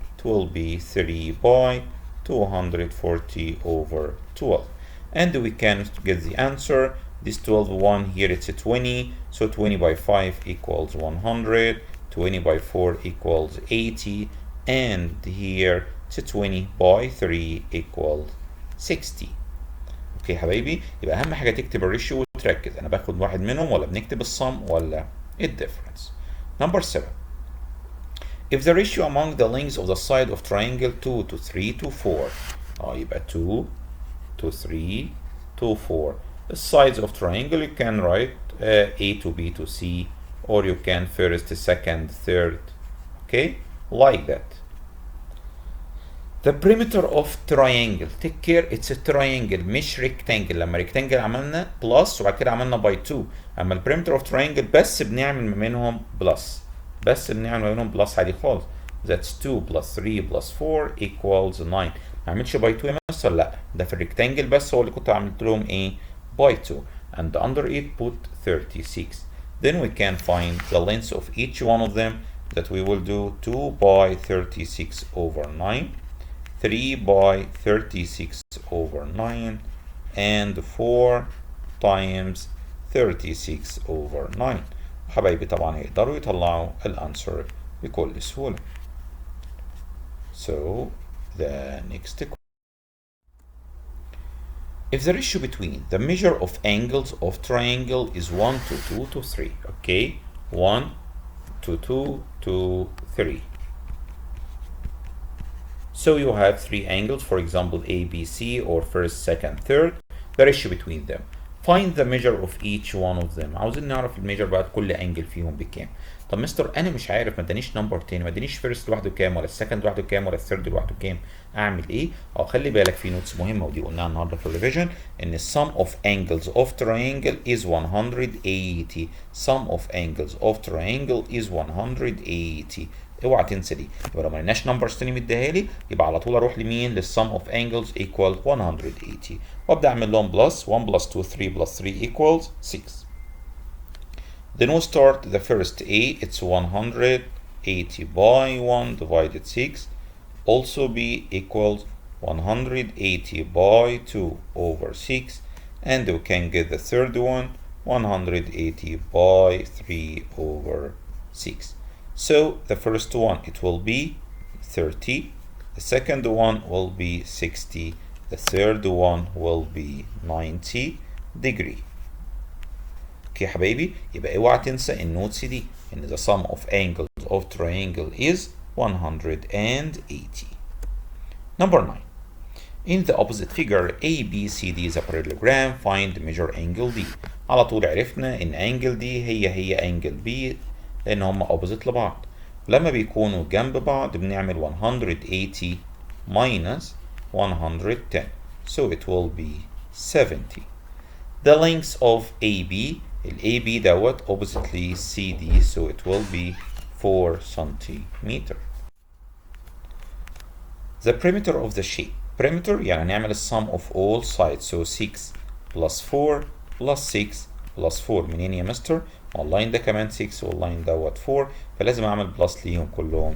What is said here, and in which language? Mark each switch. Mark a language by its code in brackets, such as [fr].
[en] It will be 3 by 240 over 12, and we can get the answer. This 12 one here, it's a 20, so 20 by 5 equals 100, 20 by 4 equals 80, and here it's a 20 by 3 equals 60. [ar] اوكي يا حبايبي، يبقى اهم حاجه تكتب الريشيو وتركز انا باخد واحد منهم ولا بنكتب الصم ولا الديفرنس. [en] Number 7. If the ratio among the lengths of the side of triangle 2 to 3 to 4 [ar] يبقى [en] 2 to 3 to 4. The sides of triangle you can write A to B to C, or you can first, second, third, okay, like that. The perimeter of triangle, take care, it's a triangle [ar] مش [en] rectangle. [ar] لما rectangle عملنا plus وبعد كده عملنا by 2، اما ال perimeter of triangle بس بنعمل ما بينهم plus، بس بنعمل ما بينهم plus عادي خالص. [en] That's 2 plus 3 plus 4 equals 9. [ar] ما عملتش by 2 يا مستر؟ لا، ده في الريكتانجل بس هو اللي كنت عملت لهم ايه؟ by 2. [en] And under it put 36. Then we can find the length of each one of them, that we will do 2 by 36 over 9, 3 by 36 over 9, and 4 times 36 over 9. [ar] حبايبي طبعا يقدروا يطلعوا الانسر بكل سهولة. [en] So the next question. If the ratio between the measure of angles of triangle is 1 to 2 to 3, okay, 1 to 2 to 3. So you have three angles, for example, A, B, C, or first, second, third. The ratio between them. Find the measure of each one of them. [ar] عاوزين نعرف الميجر بعد كل انجل فيهم بكام. طب مستر انا مش عارف، ما ادانيش نمبر تاني، ما ادانيش فيرست لوحده كام، ولا السكند لوحده كام، ولا الثيرد لوحده كام. اعمل ايه؟ خلي بالك في نوتس مهمه ودي قلناها النهارده في الريفيجن، ان [en] sum of angles of triangle is 180. Sum of angles of triangle is 180. [ar] اوعى تنسى دي. يبقى لو ما لقيناش نمبرز تاني مديها لي، يبقى على طول اروح لمين؟ للسم اوف انجلز ايكوال 180، وابدا اعمل لهم بلس. [en] 1 plus 2 3 plus 3 equals 6. Then we start the first A, it's 180 by 1 divided 6. Also B equals 180 by 2 over 6. And we can get the third one, 180 by 3 over 6. So the first one, it will be 30. The second one will be 60. The third one will be 90 degree. [ar] اوكي يا حبايبي، يبقى اوعى تنسى النوتس دي، ان [en] the sum of angles of triangle is 180. Number 9. In the opposite figure, ABCD is a parallelogram. Find measure angle D. [ar] على طول عرفنا ان angle D هي angle B، لان هم opposite لبعض. لما بيكونوا جنب بعض بنعمل 180 minus 110. [en] So it will be 70. The length of AB, AB dot oppositely CD, so it will be 4 centimeter. The perimeter of the shape. Perimeter [ar] يعني نعمل [en] sum of all sides. So 6 plus 4 plus 6 plus 4. [ar] منين يا مستر؟ واللاين ده كمان 6 واللاين دوت 4، فلازم اعمل بلس ليهم كلهم.